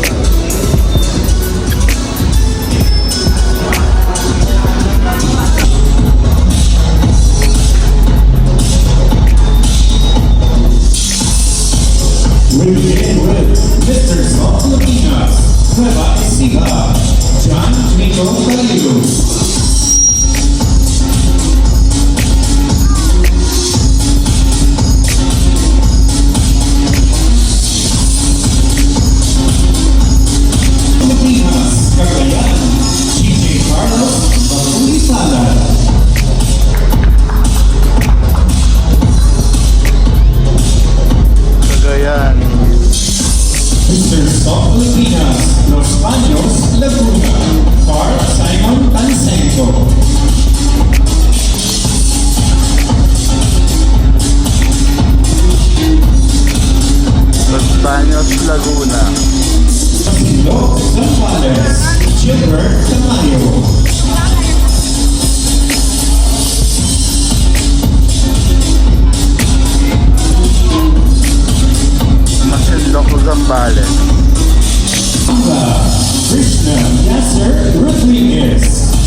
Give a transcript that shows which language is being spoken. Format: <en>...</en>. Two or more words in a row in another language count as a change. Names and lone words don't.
<en>We begin with Mr. of Filipinas, Nueva Ecija, John Nico Calido. Filipinas, Cagayan, DJ Carlos Baculizada. Cagayan. Mr. South Filipinas, Los Baños, Laguna, Car Simon Tansenko. Los Baños, Laguna. Los Zambales, Gilbert Tamayo. Masinlok, Zambales. Krishna Yasser Rodriguez.</en>